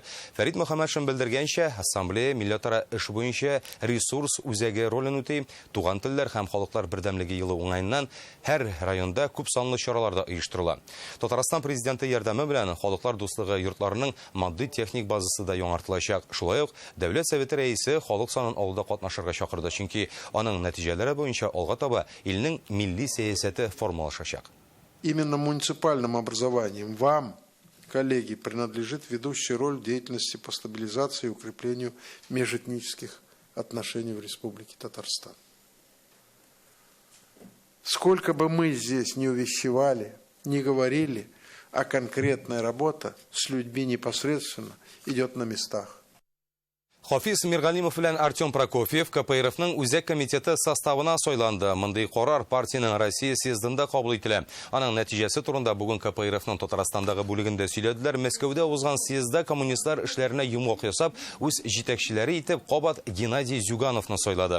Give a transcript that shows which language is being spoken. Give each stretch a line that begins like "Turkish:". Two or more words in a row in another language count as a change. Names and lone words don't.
Tatar: Фәрит Мөхәммәтшин белдергәнчә, ассамблея милләтара эш буенча ресурс үзәге ролен үти, туган телләр һәм халыклар бердәмлеге елы уңаеннан һәр районда күп санлы чараларда оештырыла. Татарстан президенты ярдәме белән халыклар дуслыгы йортларының матди техник базасы да яңартылачак. Шулай ук Дәүләт Советы рәисе халык санын алда катнашырга чакырды, чөнки аның нәтиҗәләре буенча алга таба илнең милли сәясәте формалашачак.
Russian: Именно муниципальным образованием вам, коллеги, принадлежит ведущая роль в деятельности по стабилизации и укреплению межэтнических отношений в Республике Татарстан. Сколько бы мы здесь не увещевали, не говорили, а конкретная работа с людьми непосредственно идет на местах.
Tatar: Хафиз Миргалимов белән Артем Прокофьев КПРФның үзәк комитеты составына сойланды. Мондый карар партияның Россия съездында кабул ителә. Аның нәтиҗәсе турында бүген КПРФның Татарстандагы бүлегендә сөйләделәр. Мәскәүдә узган съездда коммунистлар эшләренә йомгак ясап, үз җитәкчеләре итеп кабат Геннадий Зюгановны сойлады.